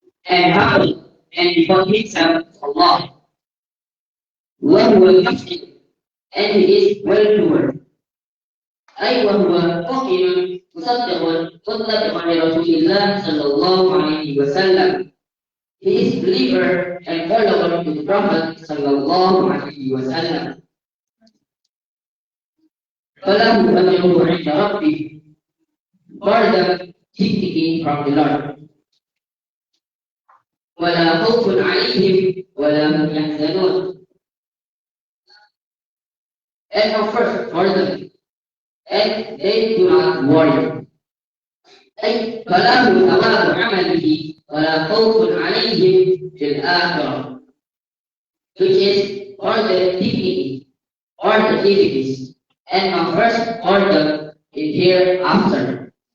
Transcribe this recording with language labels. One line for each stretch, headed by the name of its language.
English: And humble and devote himself to Allah.
Arabic: وهو محسن,
English: and he is well doer.
Arabic: أي وهو مؤمن مصدق مطلق لرسول الله صلى الله عليه وسلم.
English: He is believer and follower to the Prophet صلى الله عليه وسلم.
Arabic: فله أجره عند ربه,
English: for the dignity from the Lord.
Arabic: ولا خوف عليهم ولا هم يحزنون.
English: And comfort for them, and they do not worry.
Arabic: أي فلا هم ثواب عمله ولا خوف عليهم في الآخرة,
English: which is for the dignity or the dignities, and comfort for them in hereafter.